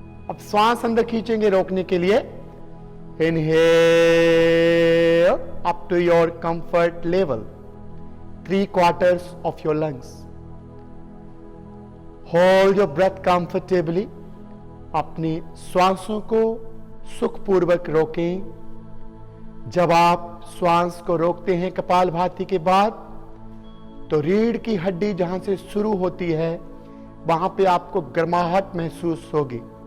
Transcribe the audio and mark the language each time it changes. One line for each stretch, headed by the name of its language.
Hindi: अब श्वास अंदर खींचेंगे रोकने के लिए,
English: Inhale up to your comfort level 3/4 of your lungs. Hold your breath comfortably.
Hindi: अपनी श्वासों को सुखपूर्वक रोकें। जब आप श्वास को रोकते हैं कपालभाति के बाद, तो रीढ़ की हड्डी जहां से शुरू होती है वहां पे आपको गर्माहट महसूस होगी।